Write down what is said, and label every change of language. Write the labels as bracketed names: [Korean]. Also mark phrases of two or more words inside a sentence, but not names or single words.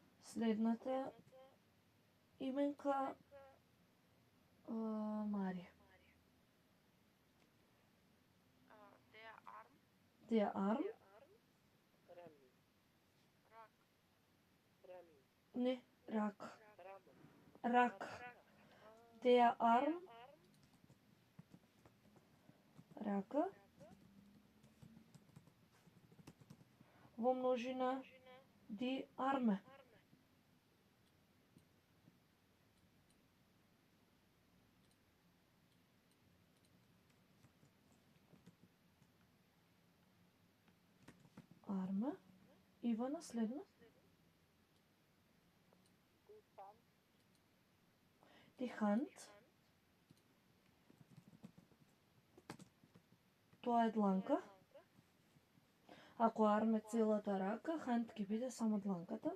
[Macedonian] Следната именка Марија. [German] Der Arm, Der Arm? [Macedonian] Rami. Rak, Rami. Не, рак. Ramo. Рак. [German] Der Arm. [Macedonian] Рака. Во множина [German] die Arme. Arme. [Macedonian] Ивана, следно. [German] Die Die Hand. Hand. [Macedonian] Тоа е дланка. Ако арм е целата рака, hand ќе биде само дланката.